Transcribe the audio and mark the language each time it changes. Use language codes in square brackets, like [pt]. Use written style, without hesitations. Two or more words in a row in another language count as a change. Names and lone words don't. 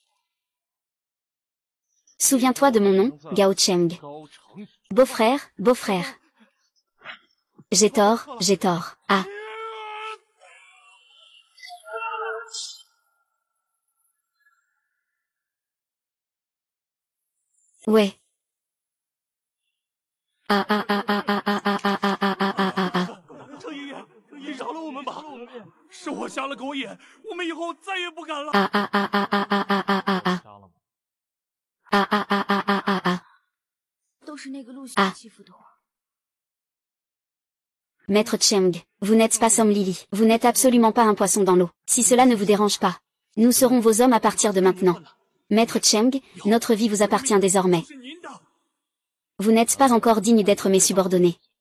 [fr] Souviens-toi de mon nom, Gao Cheng. Beau-frère. J'ai tort. Ah. Ouais. Ah. [zh] 是我瞎了狗眼，我们以后再也不敢了。都是那个陆小欺负的我。 [fr] Maître Cheng, vous n'êtes pas Som Lily. Vous n'êtes absolument pas un poisson dans l'eau. Si cela ne vous dérange pas, nous serons vos hommes à partir de maintenant. Maître Cheng, notre vie vous appartient désormais. Vous n'êtes pas encore digne d'être mes subordonnés.